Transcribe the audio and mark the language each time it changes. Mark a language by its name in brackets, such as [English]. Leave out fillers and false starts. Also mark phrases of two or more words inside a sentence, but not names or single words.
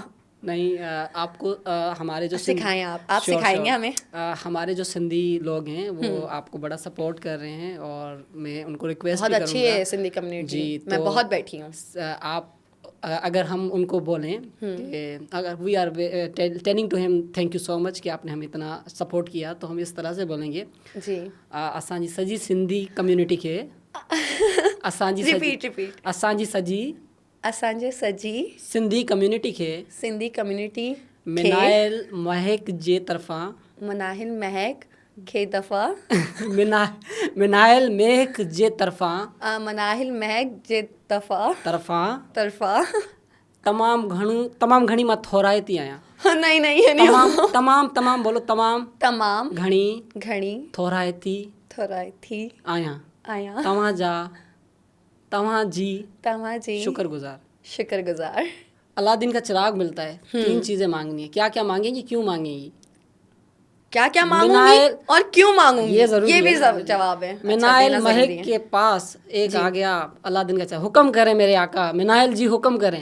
[Hindi] नहीं आपको हमारे जो सिखाएं आप सिखाएंगे हमें। हमारे जो सिंधी लोग हैं वो आपको बड़ा सपोर्ट कर रहे हैं और मैं उनको रिक्वेस्ट बहुत भी अच्छी करूँगा। है सिंधी कम्युनिटी। जी, मैं तो बहुत बैठी हूँ। आप अगर हम उनको बोलें कि अगर [English] we are telling to him thank you so much [Hindi] कि आपने हमें इतना सपोर्ट किया, तो हम इस तरह से बोलेंगे जी [Sindhi] असांजी सजी सिंधी कम्युनिटी के असांजी [Hindi] रिपीट [Sindhi] असांजी सजी असांजे सजी सिंधी कम्युनिटी के सिंधी कम्युनिटी मिनाइल महक जे तरफ़ां मनाहिल महक खे दफ़ा मिनाइल महक जे तरफ़ां मनाहिल महक जे तरफ़ां तरफ़ा तमाम घणी मां थोराइती आहियां। [Hindi] नहीं ये नहीं हो। तमाम बोलो [Sindhi] तमाम घणी घणी थोराइती थोराई थी आहियां आया तव्हांजी तव्हांजी शुक्रगुजार। [Hindi] अलादीन का चिराग मिलता है, 3 चीज़ें मांगनी है। क्या क्या मांगेंगी, क्यों मांगेंगी? क्या मांगूंगी मिनाइल और क्यों मांगूंगी, ये जरूरी ये है भी ना। जवाब है। अच्छा, मिनाइल देना महक जरूरी है। के पास एक आ गया अलादीन का चिराग, हुक्म करें मेरे आका, मिनाइल जी हुक्म करें।